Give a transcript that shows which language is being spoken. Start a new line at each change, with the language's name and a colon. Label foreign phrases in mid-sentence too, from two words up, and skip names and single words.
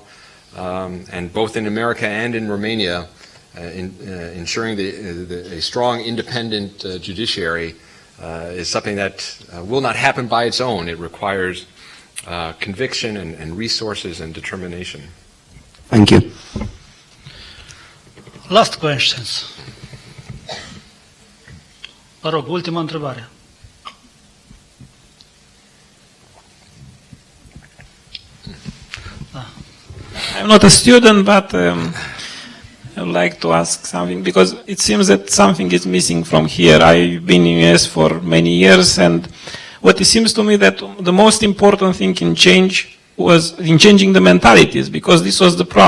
English: And both in America and in Romania, ensuring a strong independent judiciary is something that will not happen by its own. It requires conviction and resources and determination. Thank you. Last questions.
Romanian: Vă rog, ultima întrebare.
English: I'm not a student, but I would like to ask something, because it seems that something is missing from here. I've been in the US for many years, and what it seems to me that the most important thing in changing the mentalities, because this was the problem.